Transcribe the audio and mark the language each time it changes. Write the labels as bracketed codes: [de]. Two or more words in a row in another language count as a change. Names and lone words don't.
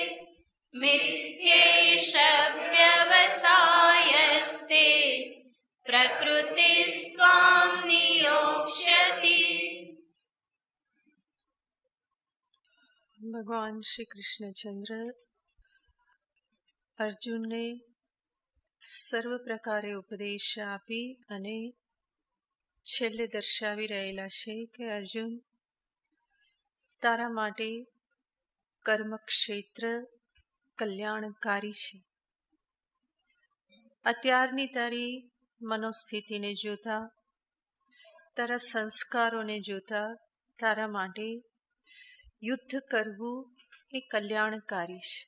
[sa] मिथ्यैष व्यवसायस्ते प्रकृतिस्त्वां नियोक्ष्यति। [gu] ભગવાન શ્રી કૃષ્ણચંદ્ર અર્જુન ને સર્વ પ્રકારે ઉપદેશ આપી અને છેલ્લે દર્શાવી રહેલા છે કે અર્જુન, તારા માટે કર્મક્ષેત્ર કલ્યાણકારી છે. અત્યારની તારી મનોસ્થિતિને જોતા, તારા સંસ્કારોને જોતા તારા માટે યુદ્ધ કરવું એ કલ્યાણકારી છે.